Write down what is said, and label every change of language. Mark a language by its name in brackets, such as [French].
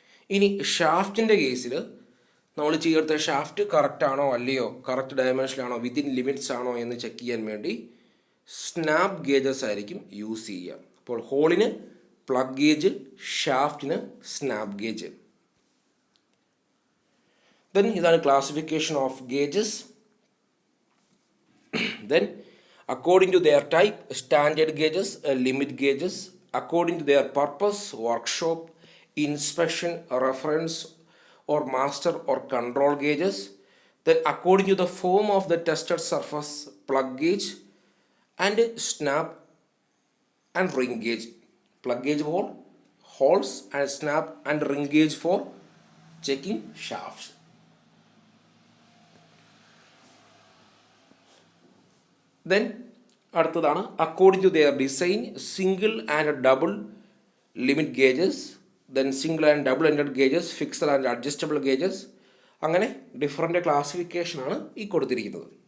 [Malayalam] ഇനി ഷാഫ്റ്റിൻ്റെ കേസിൽ നമ്മൾ ചെയ്തെടുത്ത ഷാഫ്റ്റ് കറക്റ്റാണോ അല്ലയോ, കറക്റ്റ് ഡയമെൻഷനാണോ, വിത്തിൻ ലിമിറ്റ്സ് ആണോ എന്ന് ചെക്ക് ചെയ്യാൻ വേണ്ടി സ്നാപ്പ് ഗേജസ് ആയിരിക്കും യൂസ് ചെയ്യുക. അപ്പോൾ ഹോളിന് plug gauge, ഷാഫ്റ്റിന് snap gauge. [English] Then [Malayalam] ഇതാണ് [English] classification of gauges. Then according to their type, standard gauges, limit gauges, according to their purpose, workshop, inspection, reference or master or control gauges. Then according to the form of the tested surface, plug gauge and snap and ring gauge. Plug gauge for holes and snap and ring gauge for checking shafts. Then [Malayalam] അടുത്തതാണ് [English] According to their design, single and double limit gauges, then single and double ended gauges, fixed and adjustable gauges. [Malayalam] അങ്ങനെ different ക്ലാസിഫിക്കേഷനാണ് ഈ കൊടുത്തിരിക്കുന്നത്.